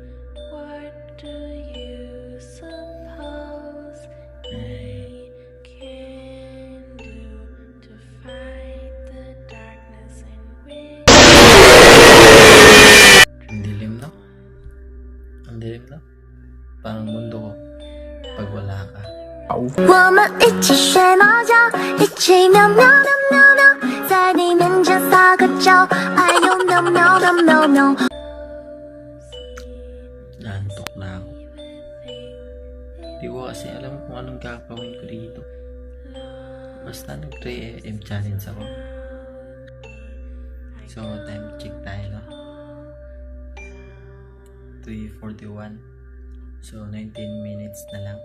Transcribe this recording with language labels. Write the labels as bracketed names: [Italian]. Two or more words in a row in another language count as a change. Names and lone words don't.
[Filipino] Ang dilim, no? Ang dilim, no? Parang mundo ko pag wala ka. [Chinese] 我们一起睡猫觉，一起喵喵喵喵喵，在你面前撒个娇，哎呦喵喵喵喵喵。 [Filipino] Nantok na ako. Di ko kasi alam kung anong gagawin ko dito. Basta nag 3 [English] AM challenge [Filipino] ako. So [English] time check [Filipino] tayo, no? 3:41. So 19 minutes na lang.